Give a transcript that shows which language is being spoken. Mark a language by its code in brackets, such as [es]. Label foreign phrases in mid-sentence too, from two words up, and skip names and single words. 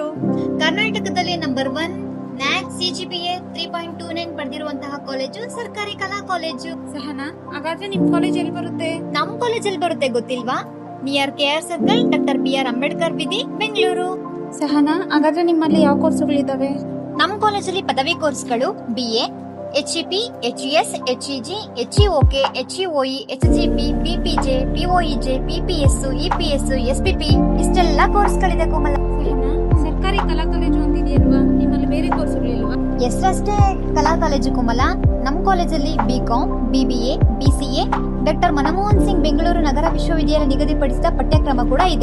[kn] ಕರ್ನಾಟಕದಲ್ಲಿ ನಂಬರ್ 1 ನ್ಯಾಕ್ CGPA 3.29 ಪಡೆದಿರುವಂತಹ ಕಾಲೇಜು ಸರ್ಕಾರಿ ಕಲಾ ಕಾಲೇಜು. ಸಹನಾ, ಹಾಗಾದ್ರೆ ನಿಮ್ ಕಾಲೇಜ್ ಎಲ್ಲಿ ಬರುತ್ತೆ? ನಮ್ ಕಾಲೇಜಲ್ಲಿ ಬರುತ್ತೆ ಗೊತ್ತಿಲ್ವಾ? [en] near KR circle, [kn] ಡಾಕ್ಟರ್ BR ಅಂಬೇಡ್ಕರ್ ವಿಧಿ, ಬೆಂಗಳೂರು. ಸಹನಾ, ಹಾಗಾದ್ರೆ ನಿಮ್ಮಲ್ಲಿ ಯಾವ ಕೋರ್ಸ್ಗಳಿದಾವೆ? ನಮ್ ಕಾಲೇಜಲ್ಲಿ ಪದವಿ ಕೋರ್ಸ್ಗಳು BA, HEP, HES, HEG, HEOK, HEOE, HGP, PPJ, POEJ, PPS, EPS, SPP ಇಷ್ಟೆಲ್ಲ ಕೋರ್ಸ್ಗಳಿದೆ ಕೋಮಲ. ಸಹನಾ, ಸರ್ಕಾರಿ ಕಲಾ ಕಾಲೇಜು ಅಂತಿದೆಯಲ್ವಾ, ನಿಮ್ಮಲ್ಲಿ ಬೇರೆ ಕೋರ್ಸ್ಗಳಿಲ್ವಾ? ಎಷ್ಟೇ ಕಲಾ ಕಾಲೇಜು ಕೋಮಲ. ನಮ್ ಕಾಲೇಜಲ್ಲಿ BCom, BBA, BCA, ಡಾಕ್ಟರ್ ಮನಮೋಹನ್ ಸಿಂಗ್ ಬೆಂಗಳೂರು ನಗರ ವಿಶ್ವವಿದ್ಯಾಲಯ ನಿಗದಿಪಡಿಸಿದ ಪಠ್ಯಕ್ರಮ ಕೂಡ ಇದೆ.